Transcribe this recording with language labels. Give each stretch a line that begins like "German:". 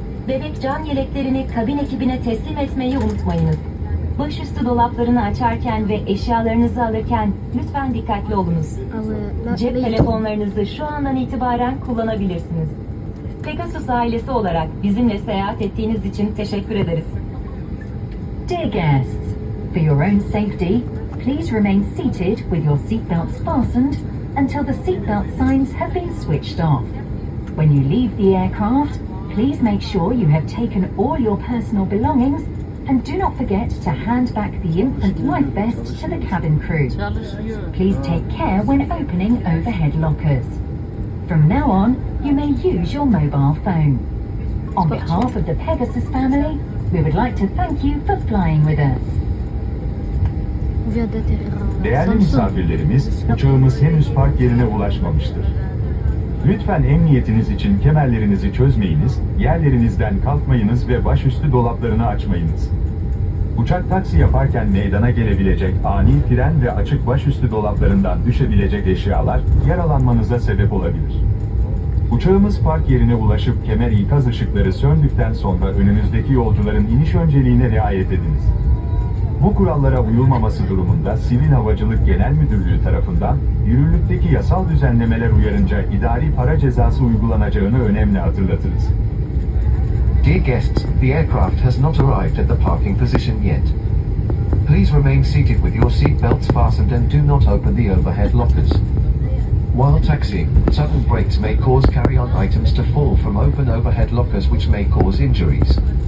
Turkish: bebek can yeleklerini kabin ekibine teslim etmeyi unutmayınız. Başüstü dolaplarını açarken ve eşyalarınızı alırken lütfen dikkatli olunuz. Cep telefonlarınızı şu andan itibaren kullanabilirsiniz. Pegasus ailesi olarak bizimle seyahat ettiğiniz için teşekkür ederiz.
English: Dear guests, for your own safety, please remain seated with your seatbelts fastened until the seatbelt signs have been switched off. When you leave the aircraft, please make sure you have taken all your personal belongings and do not forget to hand back the infant life vest to the cabin crew. Please take care when opening overhead lockers. From now on, you may use your mobile phone. On behalf of the Pegasus family, we would like to thank you for flying with us.
French: On vient d'atterrir à
Turkish: Değerli
French: Samsun.
Turkish: misafirlerimiz, uçağımız henüz park yerine ulaşmamıştır. Lütfen emniyetiniz için kemerlerinizi çözmeyiniz, yerlerinizden kalkmayınız ve başüstü dolaplarını açmayınız. Uçak taksi yaparken meydana gelebilecek ani fren ve açık başüstü dolaplarından düşebilecek eşyalar yaralanmanıza sebep olabilir. Uçağımız park yerine ulaşıp kemer ikaz ışıkları söndükten sonra önünüzdeki yolcuların iniş önceliğine riayet ediniz. Bu kurallara uyulmaması durumunda Sivil Havacılık Genel Müdürlüğü tarafından yürürlükteki yasal düzenlemeler uyarınca idari para cezası uygulanacağını önemli hatırlatırız.
English: Dear guests, the aircraft has not arrived at the parking position yet. Please remain seated with your seat belts fastened and do not open the overhead lockers. While taxiing, sudden brakes may cause carry-on items to fall from open overhead lockers which may cause injuries.